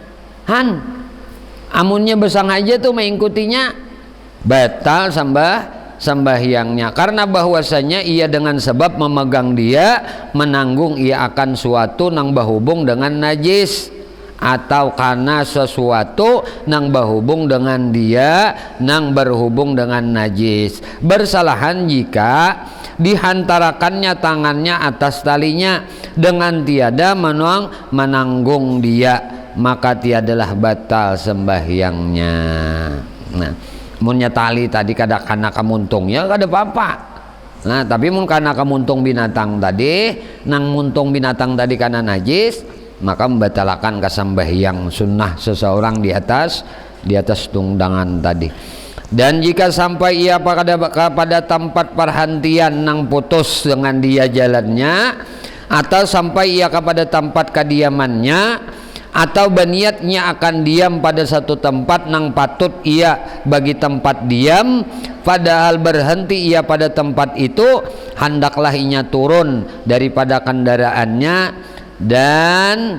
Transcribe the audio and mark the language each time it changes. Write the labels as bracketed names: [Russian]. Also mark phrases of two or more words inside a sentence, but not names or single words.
[Malay] Amunnya bersengaja tuh mengikutinya batal sembahyangnya karena bahwasanya ia dengan sebab memegang dia menanggung ia akan suatu nang berhubung dengan najis atau karena sesuatu nang berhubung dengan dia nang berhubung dengan najis. Bersalahan jika dihantarakannya tangannya atas talinya dengan tiada menanggung dia maka tiadalah batal sembahyangnya. [Banjar] Nah munnya tali tadi kada kana kamuntungnya kada apa-apa. Nah tapi mun kana kamuntung binatang tadi nang muntung binatang tadi kana najis maka membatalkan kesembahyang sunnah seseorang di atas tunggangan tadi. [Malay] Dan jika sampai ia pada tempat perhentian nang putus dengan dia jalannya atau sampai ia kepada tempat kediamannya atau berniatnya akan diam pada satu tempat nang patut ia bagi tempat diam padahal berhenti ia pada tempat itu hendaklah inya turun daripada kendaraannya dan